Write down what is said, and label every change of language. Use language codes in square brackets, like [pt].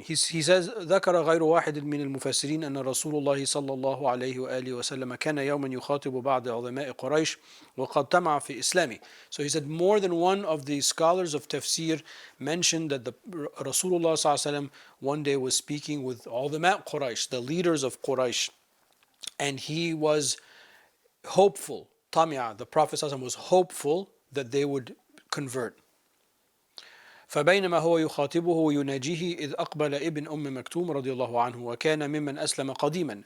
[en] He says, [ar] ذكر غير واحد من المفسرين أن رسول الله صلى الله عليه وآله وسلم كان يوما يخاطب بعض عظماء قريش وقد طمع في إسلامه. [en] So he said more than one of the scholars of tafsir mentioned that the Rasulullah صلى الله عليه وسلم one day was speaking with [ar] عظماء قريش, [en] the leaders of Quraysh, and he was hopeful. طمع, the Prophet صلى الله عليه وسلم was hopeful that they would convert. [ar] فبينما هو يخاطبه ويناجيه إذ أقبل ابن مكتوم رضي الله عنه وكان ممن أسلم قديما.